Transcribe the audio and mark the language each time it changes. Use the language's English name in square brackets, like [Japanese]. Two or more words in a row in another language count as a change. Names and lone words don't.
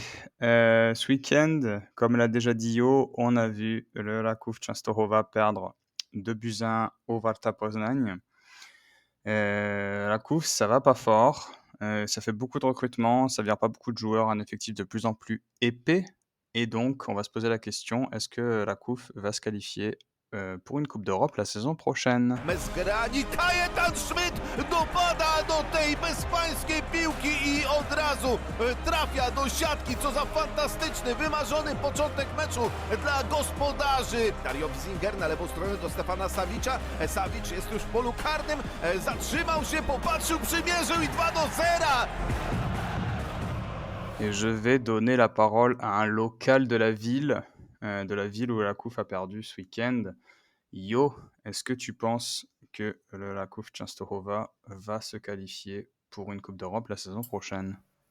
[French] Ce week-end, comme l'a déjà dit Yo, on a vu le Rakov Częstochowa perdre 2-1 au Warta Poznań. Rakov, ça va pas fort. Ça fait beaucoup de recrutement, ça vire pas beaucoup de joueurs, un effectif de plus en plus épais. Et donc, on va se poser la question, est-ce que Rakov va se qualifier pour une Coupe d'Europe la saison prochaine? [Polish] Zgrani Kajetan Schmidt dopada do tej bezpańskiej piłki i od razu trafia do siatki. Co za fantastyczny, wymarzony początek meczu dla gospodarzy. Dario Wzinger na lewą stronę do Stefana Savicza. Savic jest już w polu karnym. Zatrzymał się, popatrzył, przymierzył i 2-0. [French] Et je vais donner la parole à un local de la ville où la COUF a perdu ce week-end. Yo, est-ce que tu penses que la COUF Częstochowa va se qualifier pour une Coupe d'Europe la saison prochaine?